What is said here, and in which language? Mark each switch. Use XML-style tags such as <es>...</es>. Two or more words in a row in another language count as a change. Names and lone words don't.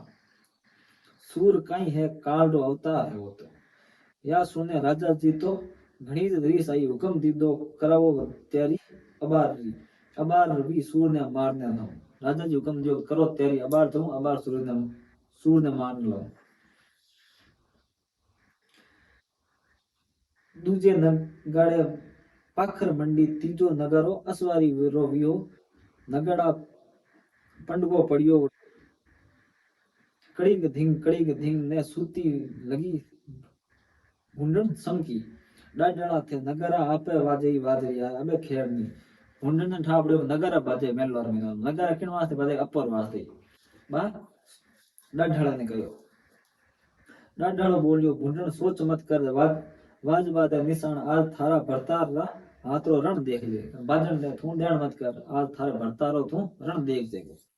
<raj>सूर कहीं है काल रो अवतार है वो तो या सुने राजा जी तो घणी रीस आई हुक्म दीदो करावो तैयारी अबार भी सूर ने मारने लो। राजा जी हुक्म दियो करो तैयारी अबार तो अबार सूर ने मार लो। दूजे नगाड़े पाखर मंडी तीजो नगरो असवारी रो वियो नगड़ा पंडगो पड़ियो कड़ीग धिंग ने सूती लगी हुंडन समकी डाडड़ा थे नगरा आपे वाजे वाजरिया अबे खेरनी हुंडन ने ठापड़े नगरा बाजे मेलोर में नगरा किन वास्ते बाजे अपर वास्ते बा डाडड़ा ने कहो। डाडड़ो बोलियो हुंडन सोच मत कर वाज बाते निशान आज थारा भरतार रा हाथरो रण देख ले बाजन ने थू देण मत कर आज थारे भरतारो थू रण देख जेगो।</raj>